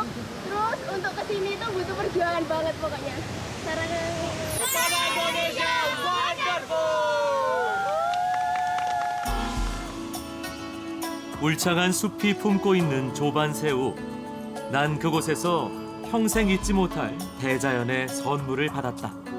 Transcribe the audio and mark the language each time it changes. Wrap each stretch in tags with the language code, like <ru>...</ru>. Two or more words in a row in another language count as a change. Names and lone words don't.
<id>Terus untuk kesini itu butuh perjuangan banget pokoknya. Caranya Indonesia</id> <ko>울창한 숲이 품고 있는 조반 새우. 난 그곳에서 평생 잊지 못할 대자연의 선물을 받았다.</ko>